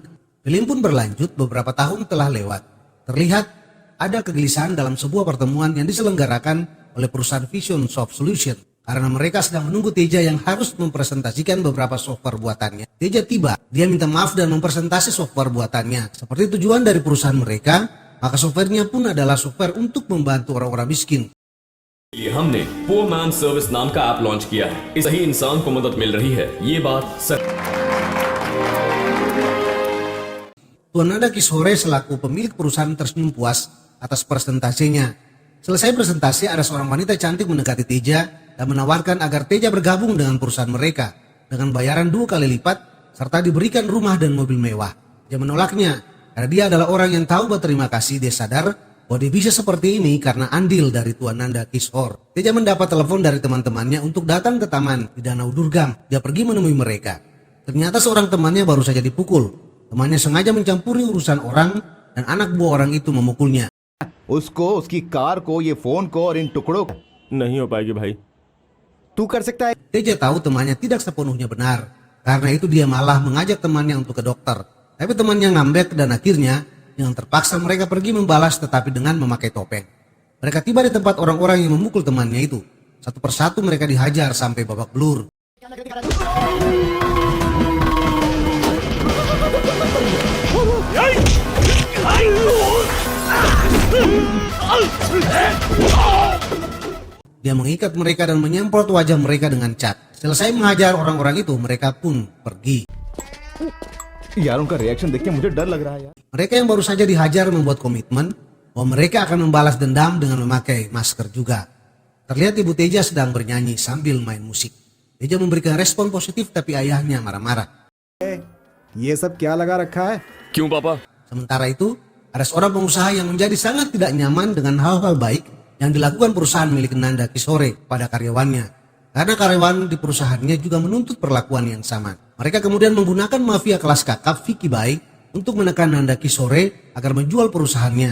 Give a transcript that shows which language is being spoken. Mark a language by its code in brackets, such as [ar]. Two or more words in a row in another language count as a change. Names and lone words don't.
[id] Film pun berlanjut, beberapa tahun telah lewat. Terlihat ada kegelisahan dalam sebuah pertemuan yang diselenggarakan oleh perusahaan Vision Soft Solution. Karena mereka sedang menunggu Teja yang harus mempresentasikan beberapa software buatannya. Teja tiba, dia minta maaf dan mempresentasi software buatannya. Seperti tujuan dari perusahaan mereka, maka softwarenya pun adalah software untuk membantu orang-orang miskin. [hi] हमने पुअर मैन सर्विस नाम का ऐप लॉन्च किया है। इस सही इंसान को मदद मिल रही है, ये बात सच। [id] Tuan Nanda Kishore selaku pemilik perusahaan tersenyum puas atas presentasinya. Selesai presentasi, ada seorang wanita cantik mendekati Teja dan menawarkan agar Teja bergabung dengan perusahaan mereka dengan bayaran 2 kali lipat serta diberikan rumah dan mobil mewah. Dia menolaknya karena dia adalah orang yang tahu berterima kasih. Dia sadar bahwa dia bisa seperti ini karena andil dari Tuan Nanda Kishore. Teja mendapat telepon dari teman-temannya untuk datang ke taman di Danau Durgam. Dia pergi menemui mereka. Ternyata seorang temannya baru saja dipukul. Temannya sengaja mencampuri urusan orang dan anak buah orang itu memukulnya. [hi] उसको उसकी कार को ये फोन को और इन टुकड़ों को नहीं हो पाएगी भाई। तू कर सकता है। [id] Teja tahu temannya tidak sepenuhnya benar. Karena itu dia malah mengajak temannya untuk ke dokter. Tapi temannya ngambek dan akhirnya dengan terpaksa mereka pergi membalas tetapi dengan memakai topeng. Mereka tiba di tempat orang-orang yang memukul temannya itu. Satu persatu mereka dihajar sampai babak belur. Dia mengikat mereka dan menyemprot wajah mereka dengan cat. Selesai mengajar orang-orang itu, mereka pun pergi. [hi] यार उनका रिएक्शन देख के मुझे डर लग रहा है यार। [id] Mereka yang baru saja dihajar membuat komitmen bahwa mereka akan membalas dendam dengan memakai masker juga. Terlihat Ibu Teja sedang bernyanyi sambil main musik. Teja memberikan respon positif tapi ayahnya marah-marah. [hi] ये सब क्या लगा रखा है? क्यों पापा? [id] Sementara itu, Ada seorang pengusaha yang menjadi sangat tidak nyaman dengan hal-hal baik yang dilakukan perusahaan milik Nanda Kishore pada karyawannya. Karena karyawan di perusahaannya juga menuntut perlakuan yang sama. Mereka kemudian menggunakan mafia kelas kakap Vicky Bai untuk menekan Nanda Kishore agar menjual perusahaannya.